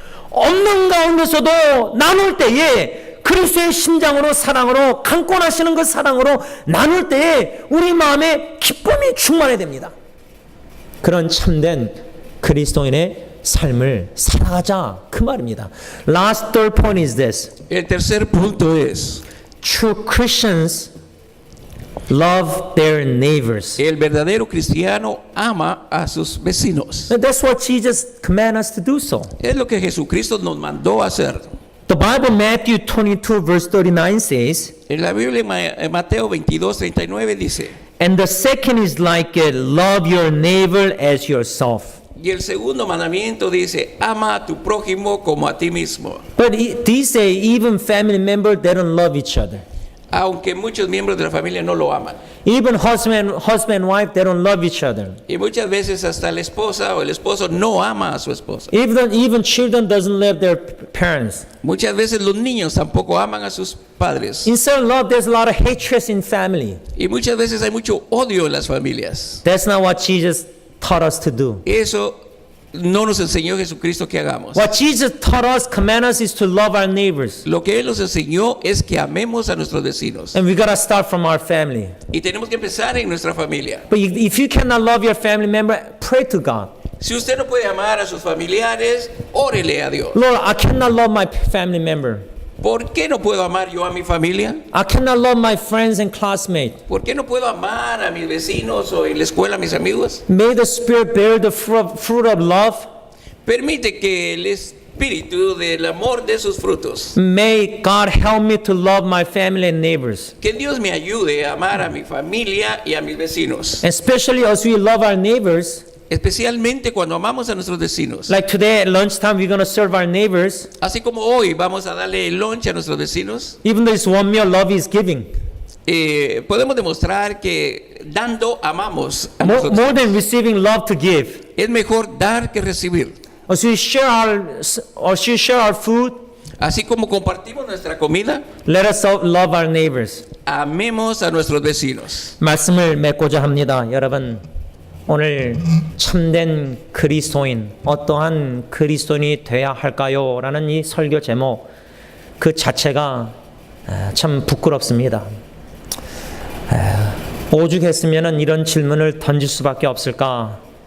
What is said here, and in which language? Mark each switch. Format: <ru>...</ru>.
<ko>없는 가운데서도 나눌 때에 그리스도의 심장으로 사랑으로 강권하시는 그 사랑으로 나눌 때에 우리 마음에 기쁨이 충만해야 됩니다. 그런 참된 그리스도인의 삶을 살아가자 그 말입니다.</ko> <en>Last third point is this.</en> <es>El tercer punto es</es> <en>True Christians love their neighbors.</en> <es>el verdadero cristiano ama a sus vecinos.</es> <en>And that's what Jesus commanded us to do so.</en> <es>Es lo que Jesucristo nos mandó a hacer.</es> <en>The Bible, Matthew 22 verse 39 says,</en> <es>En la Biblia, en Mateo 22:39 dice,</es> <en>and the second is like it, love your neighbor as yourself.</en> <es>y el segundo mandamiento dice, ama a tu prójimo como a ti mismo.</es> <en>But these days, even family members, they don't love each other.</en> <es>Aunque muchos miembros de la familia no lo aman.</es> <en>Even husband and wife, they don't love each other.</en> <es>Y muchas veces hasta la esposa o el esposo no ama a su esposa.</es> <en>Even children doesn't love their parents.</en> <es>Muchas veces los niños tampoco aman a sus padres.</es> <en>Instead of love, there's a lot of hatred in family.</en> <es>Y muchas veces hay mucho odio en las familias.</es> <en>That's not what Jesus taught us to do.</en> <es>Eso no nos enseñó Jesucristo que hagamos.</es> <en>What Jesus taught us, command us, is to love our neighbors.</en> <es>Lo que Él nos enseñó es que amemos a nuestros vecinos.</es> <en>And we got to start from our family.</en> <es>Y tenemos que empezar en nuestra familia.</es> <en>But if you cannot love your family member, pray to God.</en> <es>Si usted no puede amar a sus familiares, órele a Dios.</es> <en>Lord, I cannot love my family member.</en> <es>¿Por qué no puedo amar yo a mi familia?</es> <en>I cannot love my friends and classmates.</en> <es>¿Por qué no puedo amar a mis vecinos o en la escuela a mis amigos?</es> <en>May the Spirit bear the fruit of love.</en> <es>Permite que el espíritu del amor dé sus frutos.</es> <en>May God help me to love my family and neighbors.</en> <es>Que Dios me ayude a amar a mi familia y a mis vecinos.</es> <en>Especially as we love our neighbors.</en> <es>Especialmente cuando amamos a nuestros vecinos.</es> <en>Like today at lunchtime, we're going to serve our neighbors.</en> <es>Así como hoy vamos a darle el lunch a nuestros vecinos.</es> <en>Even though it's one meal, love is giving.</en> <es>Podemos demostrar que dando amamos a</es> <en>More</en> <es>nosotros.</es> <en>than receiving, love to give.</en> <es>Es mejor dar que recibir.</es> <en>As we share our food,</en> <es>Así como compartimos nuestra comida,</es> <en>let us love our neighbors.</en> <es>amemos a nuestros vecinos.</es> <ko>말씀을 맺고자 합니다. 여러분, 오늘 참된 그리스도인, 어떠한 그리스도인이 돼야 할까요? 라는 이 설교 제목 그 자체가 참 부끄럽습니다. 오죽했으면 이런 질문을 던질 수밖에 없을까?</ko>